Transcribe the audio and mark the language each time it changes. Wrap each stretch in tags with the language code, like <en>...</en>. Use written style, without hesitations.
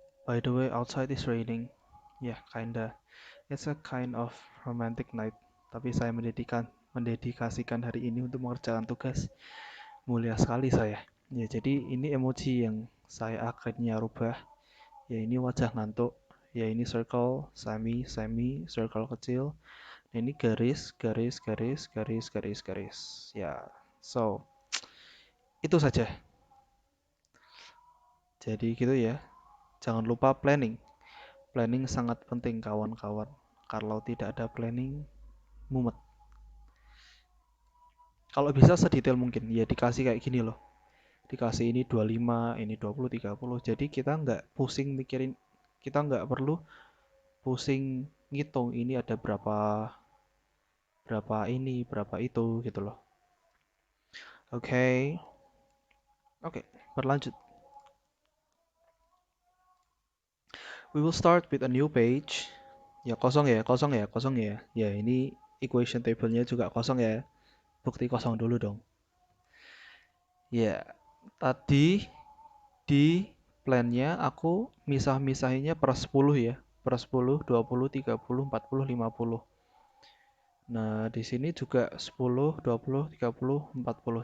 <en>By the way, outside is raining. Yeah, kinda. It's a kind of romantic night.</en> <id>Tapi saya mendedikasikan hari ini untuk mengerjakan tugas. Mulia sekali saya. Ya, jadi ini emoji yang saya akhirnya rubah. Ya, ini wajah ngantuk. Ya, ini circle, semi, semi, circle kecil. Nah, ini garis, garis, garis, garis, garis, garis. Ya, so itu saja. Jadi gitu ya. Jangan lupa planning. Planning sangat penting kawan-kawan. Kalau tidak ada planning, mumet. Kalau bisa sedetail mungkin, ya dikasih kayak gini loh. Dikasih ini 25, ini 20, 30. Jadi kita nggak pusing mikirin, kita nggak perlu pusing ngitung ini ada berapa, berapa ini, berapa itu gitu loh. Oke, oke, berlanjut.</id> <en>We will start with a new page.</en> <id>Ya kosong ya, kosong ya, kosong ya. Ya ini equation table-nya juga kosong ya. Bukti kosong dulu dong. Ya, tadi di plan-nya aku misah-misahinnya per 10 ya. Per 10, 20, 30, 40, 50. Nah, di sini juga 10, 20, 30, 40.</id>